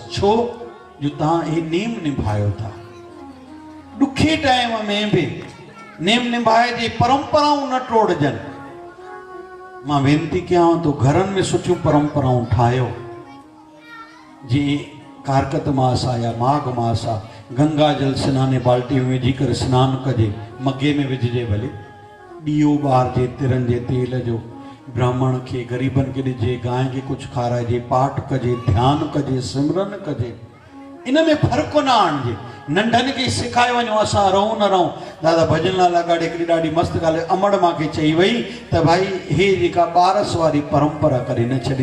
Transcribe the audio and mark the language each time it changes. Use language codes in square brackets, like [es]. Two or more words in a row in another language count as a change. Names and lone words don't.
[sd] छो जो तव्हां हे नेम निभायो था। ॾुखे टाइम में बि नेम निभाइजे, परंपराऊं न टोड़जनि। मां वेनती कयां तो घरनि में सुठियूं परंपराऊं ठाहियो। जीअं कारकत मास आहे या माघ मास आहे, गंगा जल सनाने बाल्टी में विझी करे सनानु कजे, मगे में विझिजे, भले ॾीओ ॿारजे तिरनि जे तेल जो, ब्राह्मण खे ग़रीबनि खे ॾिजे, गांइ खे कुझु खाराइजे, पाठ कजे, ध्यानु कजे, सिमरन कजे। इन में फ़र्क़ु न आणिजे। नंढनि खे सेखारे वञो, असां रहूं न रहूं। दादा भजन लाल गाॾे हिकिड़ी ॾाढी मस्तु ॻाल्हि अमड़ मूंखे चई वई त भाई हे जेका ॿारस वारी परंपरा करे न छॾिजे।